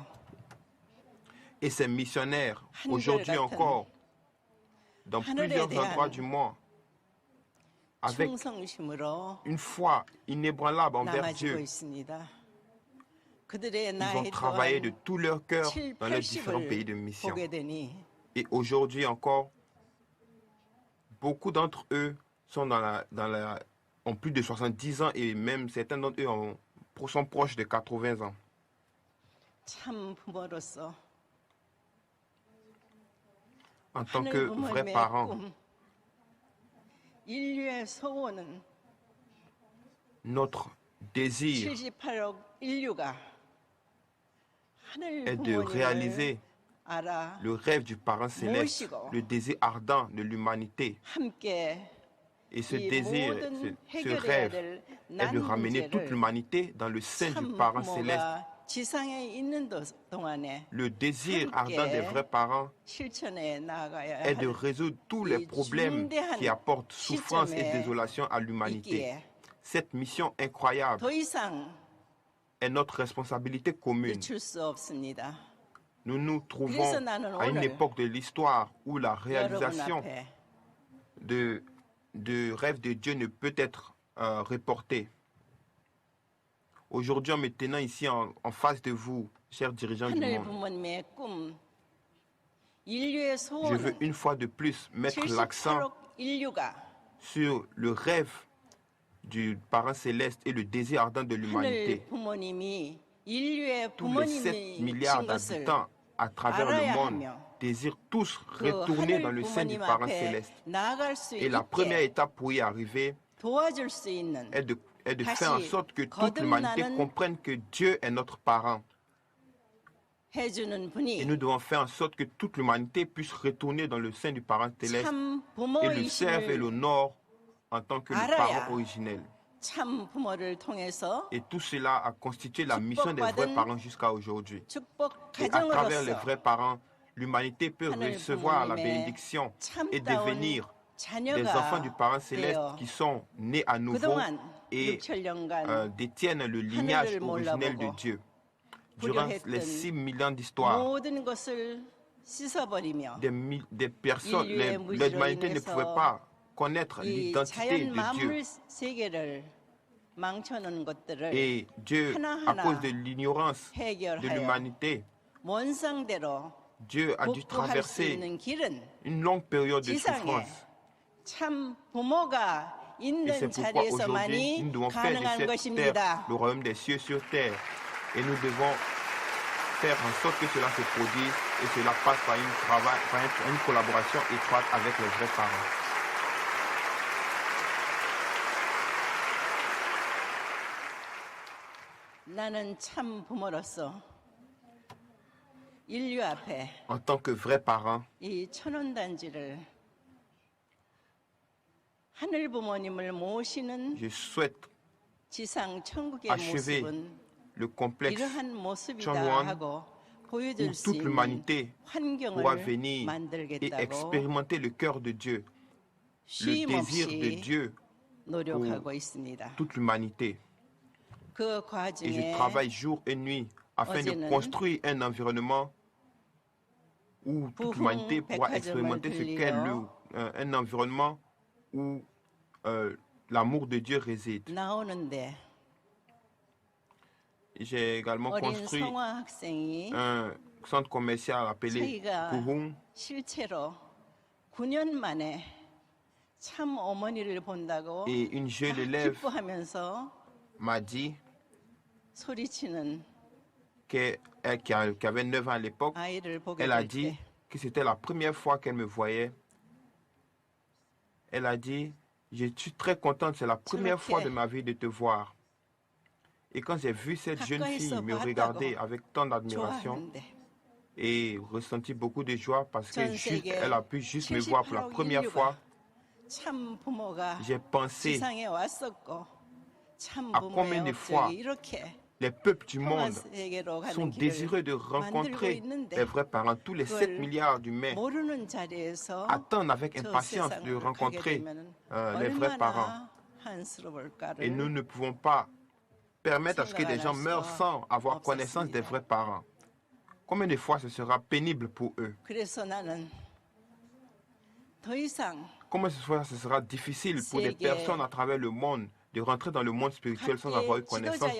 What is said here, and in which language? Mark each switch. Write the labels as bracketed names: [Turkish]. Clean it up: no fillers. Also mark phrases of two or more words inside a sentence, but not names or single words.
[French] Et ces missionnaires, aujourd'hui encore, dans plusieurs endroits du monde, avec une foi inébranlable envers Dieu, ils ont travaillé de tout leur cœur dans les différents pays de mission. Et aujourd'hui encore, beaucoup d'entre eux sont ont plus de 70 ans et même certains d'entre eux sont proches de 80 ans. [Korean] 참 부모로서 [French] En tant [Korean] 하늘 [French] que vrais [Korean] 부모님의 [French] parents, [Korean] 꿈, 인류의 소원은 [French] notre désir [Korean] 78억 인류가 하늘 [French] est de [Korean] 부모님을 [French] réaliser [Korean] 알아 [French] le rêve du parent céleste, [Korean] 모시고 [French] le désir ardent de l'humanité. [Korean] 함께 [French] Et ce [Korean] 이 [French] désir, [Korean] 모든 [French] ce [Korean] 해결해야 [French] rêve [Korean] 될 [French] est de [Korean] 난 [French] ramener toute [Korean] 문제를 [French] l'humanité dans le sein du [Korean] 참 [French] parent céleste. [Korean] 부모가 지상에 있는 동안에 [French] Le désir ardent des vrais parents [Korean] 실천해 나아가야 [French] est de [Korean] 할 [French] résoudre tous les problèmes qui apportent souffrance et désolation à l'humanité. [Korean] 있기에 [French] Cette mission incroyable [Korean] 더 이상 [French] est notre responsabilité commune. [Korean] 늦출 수 없습니다. [French] Nous nous trouvons [Korean] 그래서 나는 [French] à une [Korean] 오늘 [French] époque de l'histoire où la [Korean] 여러분 [French] réalisation [Korean] 앞에 [French] de rêve de Dieu ne peut être reportée. Aujourd'hui, en me tenant ici en face de vous, chers dirigeants du [Korean] 하늘 [French] monde, [Korean] 부모님의 꿈, 인류의 [French] je veux [Korean] 소원은 [French] une fois de plus mettre l'accent [Korean] 78억 인류가 [French] sur le rêve du parent céleste et le désir ardent de [Korean] 하늘 [French] l'humanité. [Korean] 부모님이 인류의 [French] Tous les 7 [Korean] 부모님이신 [French] milliards [Korean] 것을 [French] d'habitants à travers le [Korean] 알아야 [French] monde [Korean] 하며 [French] désirent tous [Korean] 그 [French] retourner dans [Korean] 하늘 [French] le sein du [Korean] 부모님 [French] parent [Korean] 앞에 [French] céleste. [Korean] 나아갈 수 [French] Et la première [Korean] 있게 [French] étape pour y arriver [Korean] 도와줄 수 있는 [French] est de [Korean] 다시 [French] faire en sorte que toute l'humanité [Korean] 거듭나는 [French] comprenne que Dieu est notre parent. [Korean] 해주는 [French] Et [Korean] 분이 [French] nous devons faire en sorte que toute l'humanité puisse retourner dans le sein du parent céleste [Korean] 참 [French] et le serve et [Korean] 부모이심을 [French] l'honore en tant que le [Korean] 알아야 [French] parent originel. [Korean] 참 부모를 통해서 [French] Et tout cela a constitué la mission des vrais parents jusqu'à aujourd'hui. [Korean] 축복 [French] Et à travers les [Korean] 가정으로서 [French] vrais parents, l'humanité peut [Korean] 하늘 [French] recevoir la [Korean] 부모님의 [French] bénédiction et [Korean] 참다운 [French] devenir des enfants du parent [Korean] 자녀가 [French] céleste [Korean] 되어 [French] qui sont nés à nouveau [Korean] 그동안 [French] et [Korean] 6천년간 [French] détiennent le lignage [Korean] 하늘을 [French] originel de [Korean] 몰라보고 [French] Dieu. Durant les [Korean] 부려했던 [French] 6 millions d'histoires, [Korean] 모든 것을 씻어버리며 [French] des personnes, [Korean] 인류의 [French] l'humanité ne [Korean] 무지로 [French] pouvait pas connaître [Korean] 이 [French] l'identité [Korean] 자연 [French] de [Korean] 만물 [French] Dieu. [Korean] 세계를 망쳐놓은 것들을 [French] Et Dieu, à [Korean] 하나하나 [French] cause de l'ignorance de [Korean] 해결하여 [French] l'humanité, [Korean] 원상대로 [French] Dieu a dû [Korean] 복구할 수 [French] traverser [Korean] 있는 길은 [French] une longue période de [Korean] 지상에 [French] souffrance. [Korean] 참 부모가 [French] Et [Korean] 있는 [French] c'est pourquoi aujourd'hui, [Korean] 자리에서만이 [French] nous devons faire de [Korean] 가능한 [French] cette [Korean] 것입니다. [French] terre le royaume des cieux sur terre. Et nous devons faire en sorte que cela se produise et cela passe par une collaboration étroite avec les vrais parents. [Korean] 나는 참 부모로서 인류 앞에 [French] En tant que vrais parents, [Korean] 이 천원단지를 하늘 부모님을 모시는 [French] je souhaite [Korean] 지상 천국의 [French] achever [Korean] 모습은 [French] le complexe [Korean] 이러한 모습이다 [French] Changwon, [Korean] 하고 [French] où [Korean] 보여줄 수 [French] toute [Korean] 있는 [French] l'humanité pourra [Korean] 환경을 [French] venir et [Korean] 만들겠다고 [French] expérimenter le cœur de Dieu, le désir de [Korean] 쉼없이 [French] Dieu [Korean] 노력하고 있습니다. [French] toute l'humanité. [Korean] 그 [French] Et je [Korean] 과정에 [French] travaille jour et nuit afin de [Korean] 어제는 [French] construire un environnement où toute l'humanité pourra expérimenter ce qu'est un environnement où l'amour de Dieu réside. [Korean] 나오는데 [French] J'ai également [Korean] 어린 [French] construit [Korean] 성화 학생이 [French] un centre commercial appelé [Korean] 자기가 [French] Puhung. [Korean] 실제로 9년 만에 참 어머니를 본다고 [French] Et une jeune [Korean] 막 [French] élève [Korean] 기뻐하면서 [French] m'a dit [Korean] 소리치는 [French] qui avait 9 ans à l'époque, [Korean] 아이를 보게 [French] elle a [Korean] 될 [French] dit [Korean] 때 [French] que c'était la première fois qu'elle me voyait. Elle a dit, je suis très contente, c'est la première fois de ma vie de te voir. Et quand j'ai vu cette jeune fille me regarder avec tant d'admiration [Korean] 좋아하는데 [French] et ressenti beaucoup de joie parce [Korean] 전 [French] qu'elle a pu juste me voir pour la [Korean] 78억 [French] première fois, [Korean] 참 부모가 [French] j'ai pensé [Korean] 지상에 왔었고 참 [French] à combien [Korean] 부모의 [French] de fois [Korean] 업적이 이렇게 [French] les peuples du [Korean] 평화 [French] monde [Korean] 세계로 [French] sont [Korean] 가는 [French] désireux de [Korean] 길을 만들고 [French] rencontrer [Korean] 있는데 [French] les vrais parents. Tous les 7 [Korean] 그걸 [French] milliards d'humains [Korean] 모르는 자리에서 [French] attendent avec [Korean] 저 [French] impatience de [Korean] 세상을 가게 [French] rencontrer [Korean] 되면 [French] les vrais parents. [Korean] 얼마나 한스러울까를 [French] Et nous ne pouvons pas permettre à ce que des gens meurent sans avoir [Korean] 없었습니다. [French] connaissance des vrais parents. Combien de fois ce sera pénible pour eux? [Korean] 그래서 나는 더 이상 [French] Comment ce sera difficile pour des [Korean] 세계 [French] personnes à travers le monde de rentrer dans le monde spirituel sans avoir eu